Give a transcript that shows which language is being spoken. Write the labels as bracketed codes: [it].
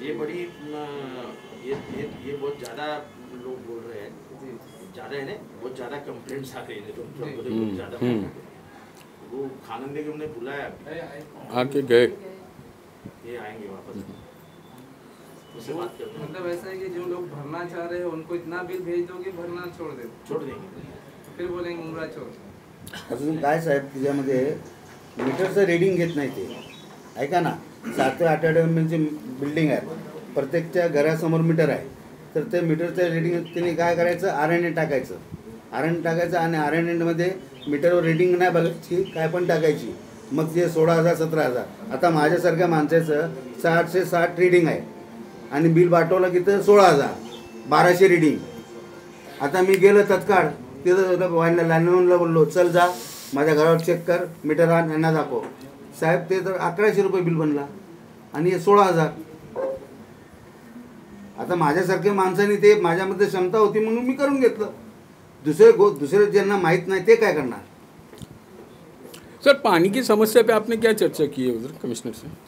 [hi] ये बड़ी ये बहुत ज़्यादा लोग बोल रहे हैं, ज़्यादा है ना, बहुत ज़्यादा कंप्लेंट्स आ रही है, तो बहुत ज़्यादा वो खानंदे के उन्हें बुलाया, आके गए, ये आएंगे वापस, उससे बात करते हैं। मतलब ऐसा है कि जो लोग भरना चाह रहे हैं उनको इतना बिल भेज दो कि भरना छोड़ देंगे, फिर बोलेंगे मुमरा छोड़। [mr] अजून काय साहेब, त्याच्यामध्ये मीटरचं रीडिंग घेत नाही ते, ऐका ना, 7 ते 8 एमएमची बिल्डिंग आहे, प्रत्येकच्या घरासमोर मीटर आहे, तर ते मीटरचं रीडिंग त्यांनी काय करायचं, RNA टाकायचं, RNA टाकायचं आणि RNAमध्ये मीटरवर रीडिंग नाही बघायची, काय पण टाकायची, मग ते 16,000 17,000। आता माझ्यासारख्या माणसाचं 760 रीडिंग आहे आणि बिल पाठवलं की तर 16,000 1200 रीडिंग। आता मी गेलो तत्काळ तिथं लँडलाईनला बोललो, चल जा माझ्या घरावर चेक कर, मीटर आण, यांना दाखव। साहेब ते तर 1100 रुपये बिल बनला आणि हे 16,000। आता माझ्यासारख्या माणसाने ते माझ्यामध्ये क्षमता होती म्हणून मी करून घेतलं, दुसरे ज्यांना माहीत नाही ते काय करणार? [hi] सर पानी की समस्या पे आपने क्या चर्चा की है उधर कमिश्नर से?